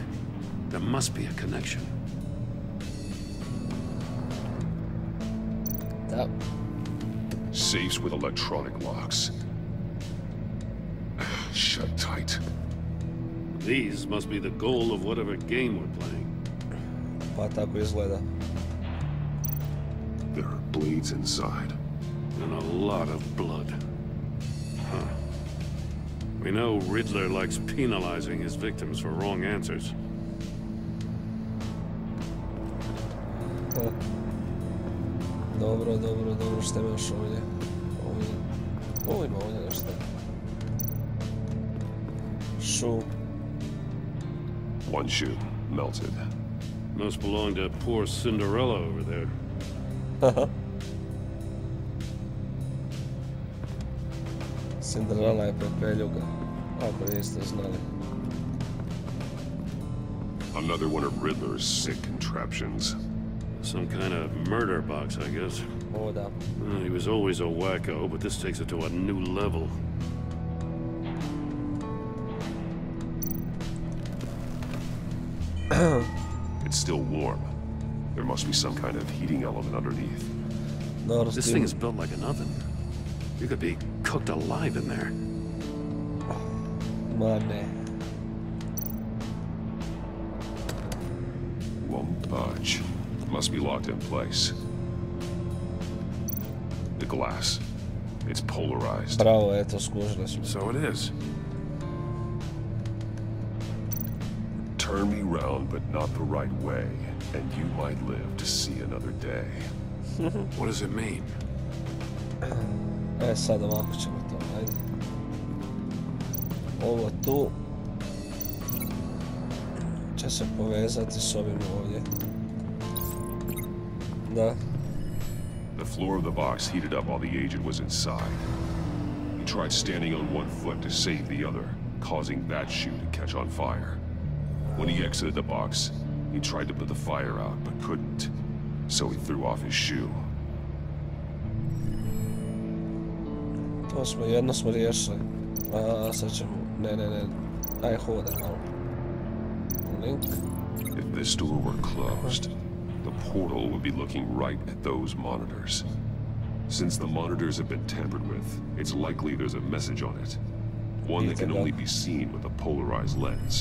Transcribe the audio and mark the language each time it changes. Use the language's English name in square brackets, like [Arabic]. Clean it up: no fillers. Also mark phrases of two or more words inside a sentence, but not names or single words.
[English] There must be a connection. [Croatian] Da. [English] Safes with electronic locks. Shut tight. These must be the goal of whatever game we're playing. [Croatian] Pa tako izgleda. [English] There are blades inside. And a lot of blood. Huh. We know Riddler likes penalizing his victims for wrong answers. [Croatian] Dobro, što ima još ovdje? Ovo ima ovdje nešto. [English] Shoe. One shoe, melted. Must belong to poor Cinderella over there. [Croatian] Cinderella je pepeljuga, ako niste znali. [English] Another one of Riddler's sick contraptions. Some kind of murder box, I guess. [Croatian] Ovo da. [English] He was always a wacko, but this takes it to a new level. It's still warm. There must be some kind of heating element underneath. This thing is built like an oven. You could be cooked alive in there. [Croatian] Ma ne. [English] Won't budge. Must be locked in place. The glass. It's polarized. [Croatian] Bravo, eto, skužili smo. [English] So it is. Turn me round, but not the right way, and you might live to see another day. What does it mean? [Croatian] Sad ovako ćemo to, ajde. Ovo tu će se povezati s ovim ovdje. Da. [English] The floor of the box heated up while the agent was inside. He tried standing on one foot to save the other, causing that shoe to catch on fire. When he exited the box, he tried to put the fire out, but couldn't. So he threw off his shoe. [Croatian] To smo, jedno smo riješili. A sad ćemo, ne. Aj hodaj malo. [English] Link. If this door were closed, the portal would be looking right at those monitors. Since the monitors have been tampered with, it's likely there's a message on it. One that can only be seen with a polarized lens.